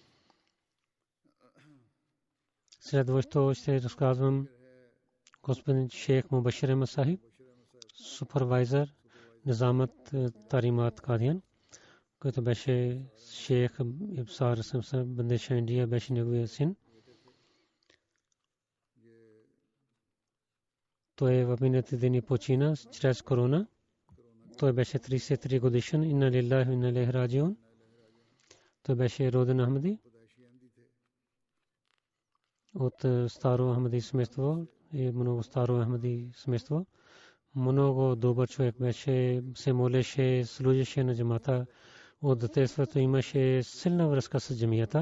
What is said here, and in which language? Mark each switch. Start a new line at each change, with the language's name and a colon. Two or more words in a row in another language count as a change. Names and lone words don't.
Bulgarian: Следващо ще разказвам господин Шейх Мубашир Ахмад Сахиб, супервайзър Низамат Таримат Кадиян, който беше Шейх Ибсар Самса Бандеша Индия, беше неговия син. той в миналите дни почина чрез корона. Той беше 33 годишен.
Arabic: إنا لله وإنا إليه راجعون.
Bulgarian: Той беше роден Ахмади от старо Ахмади семейство и много старо Ахмади семейство. Много добър човек беше, се молеше, служеше на джамата. От детството имаше силна връзка с джамията.